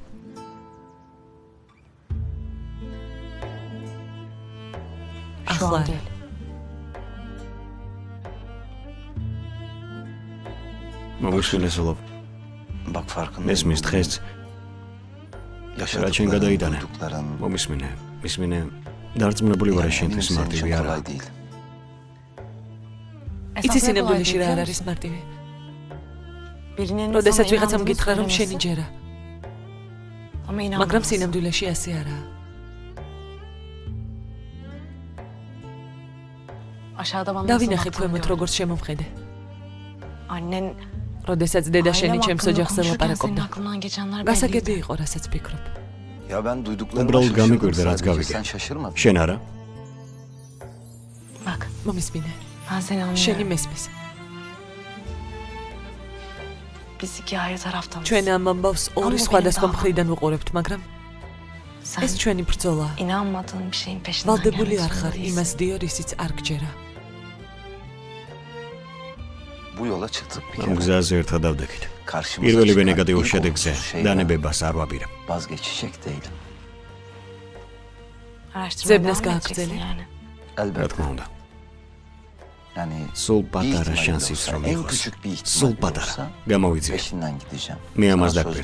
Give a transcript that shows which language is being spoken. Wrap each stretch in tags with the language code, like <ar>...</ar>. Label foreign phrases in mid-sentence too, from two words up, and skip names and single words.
<ka>ახლა მოგიშვილესულობ.</ka> <tr>Bak farkındayım.</tr> <ka>მესმის დღეს რა ჩვენ გადაიტანე.</ka> <tr>Yaşadıkların</tr> <ka>მისმინე დარწმუნებული ვარ შენთვის მარტივი არა.</ka> <tr>kolay değil.</tr> <ka>იცი სინამდვილეში რა არ არის მარტივი. როდესაც ვიღაცამ გითხრა რომ შენი ჯერა. მაგრამ სინამდვილეში ასე არაა. დავინახე ქვემოთ როგორც შემომხედე. როდესაც დედა შენი ჩემს ოჯახზე ლაპარაკობდა. გასაგები იყო, რასაც ფიქრობ.</ka> <tr>Ya ben duyduklarıma</tr> <ka>უბრალოდ გამიკვირდა რაც გავიგე.</ka> <tr>Sen şaşırmadın.</tr> <ka>შენ არა? მომისმინე. შენი მესმის. ჩვენ ამ ამბავს ორი სხვადასხვა მხრიდან ვუყურებთ, მაგრამ ეს ჩვენი ბრძოლაა. ვალდებული არ ხარ იმას დიო, რისიც არ გჯერა.</ka> <tr>Bu yola çıktık bir</tr> <ka>ამ</ka> <tr>kere.</tr> <ka>გზაზე ერთად დავდექით.</ka> <tr>Karşımıza</tr> <ka>პირველივე</ka> <tr>çıkan</tr> <ka>ნეგატიურ</ka> <tr>ilk</tr> <ka>შედეგზე</ka> <tr>olumsuz şeyden</tr> <ka>დანებებას არ ვაპირებ.</ka> <tr>vazgeçecek değilim.</tr> <ka>ზებნას გააგრძელი. რა</ka> <tr>Elbette.</tr> <ka>თქმა უნდა.</ka> <tr>Yani</tr> <ka>სულ</ka> <tr>bir</tr> <ka>პატარა</ka> <tr>ihtimal</tr> <ka>შანსიც</ka> <tr>olsa,</tr> <ka>რომ</ka> <tr>en</tr> <ka>იყოს.</ka> <tr>küçük bir</tr> <ka>სულ</ka> <tr>ihtimal</tr> <ka>პატარა.</ka> <tr>olsa</tr> <ka>გამოვიძიე.</ka> <tr>peşinden gideceğim.</tr> <ka>მე ამას</ka> <tr>Sana söz</tr> <ka>დაგპირდი.</ka>